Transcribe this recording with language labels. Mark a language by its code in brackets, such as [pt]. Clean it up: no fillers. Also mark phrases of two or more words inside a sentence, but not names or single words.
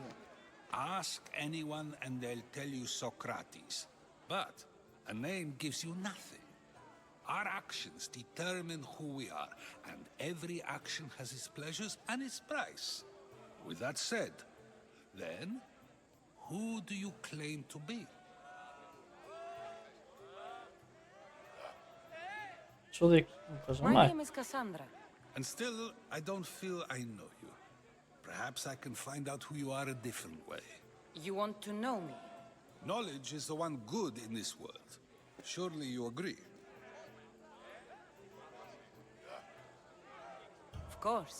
[en] Ask anyone and they'll tell you Socrates. But a name gives you nothing. Our actions determine who we are, and every action has its pleasures and its price. With that said, then, who do you claim to be? [mk] Чудик, кажа, [en] My мај. name is Cassandra. And still, I don't feel I know you. Perhaps I can find out who you are a different way. You want to know me? Knowledge is the one good in this world. Surely you agree? Of course.